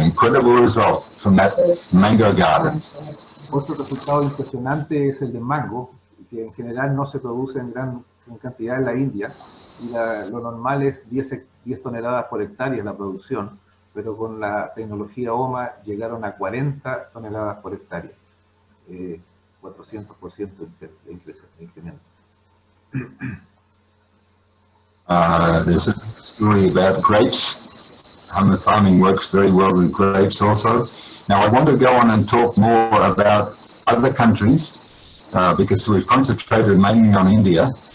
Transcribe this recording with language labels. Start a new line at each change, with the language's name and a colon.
English: Incredible result from that mango garden.
Spanish: Otro resultado impresionante es el de mango, que en general no se produce en gran cantidad en la India, y lo normal es 10 toneladas por hectárea la producción, pero con la tecnología Homa llegaron a 40 toneladas por hectárea, 400% de incremento.
English: There's a story about grapes. Homa farming works very well with grapes also. Now I want to go on and talk more about other countries because we've concentrated mainly on India.